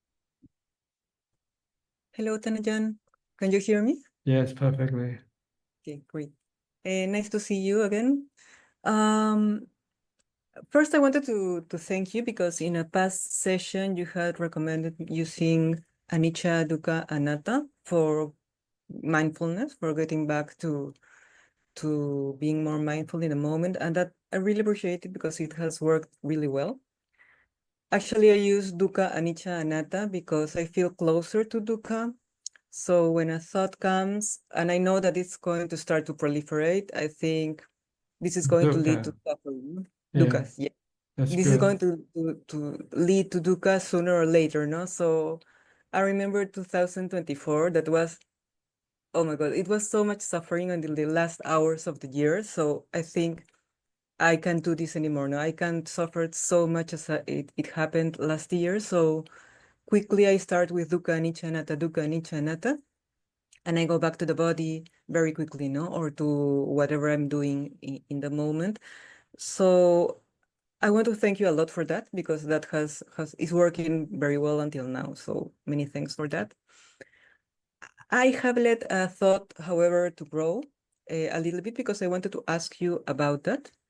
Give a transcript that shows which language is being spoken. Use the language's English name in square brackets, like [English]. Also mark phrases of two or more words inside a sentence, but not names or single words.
[English] Hello, Tanajan. Can you hear me? Yes, perfectly. Okay, great. Nice to see you again. First, I wanted to thank you because in a past session, you had recommended using [Pali] anicca, dukkha, anatta [English] for mindfulness, for getting back to to being more mindful in the moment, and that I really appreciate it because it has worked really well. Actually, I use [Pali] dukkha, anicca, anatta [English] because I feel closer to dukkha. So when a thought comes and I know that it's going to start to proliferate, I think this is going to lead to Dukkha. suffering. Yeah, Dukkha, yeah. that's This is good. going to lead to dukkha sooner or later, no? So I remember 2024, that was, oh my God, it was so much suffering until the last hours of the year. So I think I can't do this anymore. No, I can't suffer so much as it happened last year. So quickly I start with [Pali] dukkha, anicca, anatta, dukkha, anicca, anatta, [English] and I go back to the body very quickly, no, or to whatever I'm doing in the moment. So I want to thank you a lot for that because that is working very well until now. So many thanks for that. I have let a thought, however, to grow a little bit because I wanted to ask you about that.